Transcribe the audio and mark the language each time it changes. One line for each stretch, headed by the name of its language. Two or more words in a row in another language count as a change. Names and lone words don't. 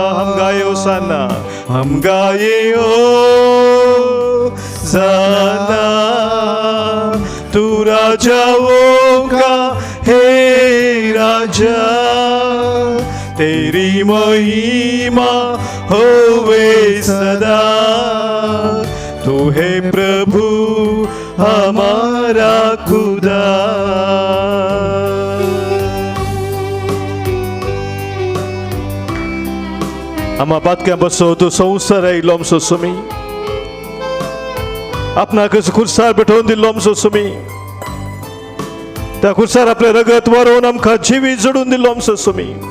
Hindi: हम गाए होसाना, हम गाए हो जाना तू राजाओं का है राजा, तेरी महिमा होवे सदा. तू है प्रभु हमारा खुदा.
Konkani: आम्हा पातक्या बसो तू संसार आयिल्लो सुमी, आपणाक खुर्सार पेटोवन दिल्लो आमचो सुमी, त्या खुर्सार आपले रगत वारोवन आमकां जिवी जोडून दिल्लो आमचो सुमी.